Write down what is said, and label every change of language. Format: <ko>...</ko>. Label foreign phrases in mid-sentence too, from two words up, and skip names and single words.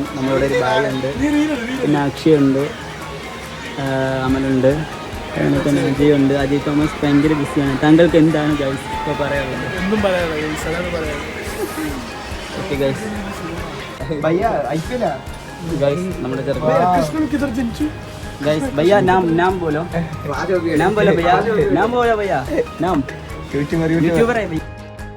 <ml>നമ്മളിവിടെ ഒരു ബാഗ് ഉണ്ട്, പിന്നെ അക്ഷയ് ഉണ്ട്, അമലുണ്ട്, പിന്നെ അജയ് ഉണ്ട്. അജയ് തോമസ് ഭയങ്കര ബിസിയാണ്. താങ്കൾക്ക് എന്താണ് ഗൈസ് ഇപ്പോൾ പറയാനുള്ളത്?</ml> <en>okay guys.</en> <ml>ഗൈസ് നമ്മുടെ ചെറുപ്പം</ml> <hi>गैस भैया नाम बोलो भैया, नाम बोलो भैया, नाम यूट्यूबर है भैया।</hi>